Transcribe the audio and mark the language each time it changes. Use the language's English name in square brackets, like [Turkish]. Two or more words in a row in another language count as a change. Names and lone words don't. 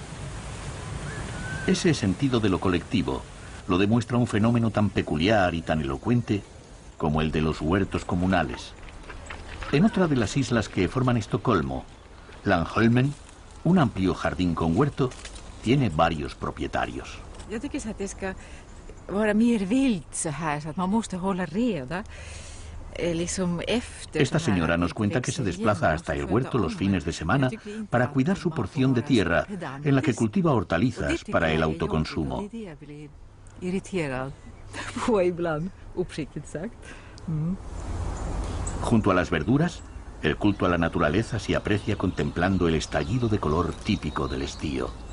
[Spanish] Ese sentido de lo colectivo lo demuestra un fenómeno tan peculiar y tan elocuente como el de los huertos comunales. En otra de las islas que forman Estocolmo, Landholmen, un amplio jardín con huerto, tiene varios propietarios. [Swedish] Jag tycker så att det ska vara mer vilt så här så att man måste hålla reda. [Spanish] Esta señora nos cuenta que se desplaza hasta el huerto los fines de semana para cuidar su porción de tierra, en la que cultiva hortalizas para el autoconsumo. Junto a las verduras, el culto a la naturaleza se aprecia contemplando el estallido de color típico del estío.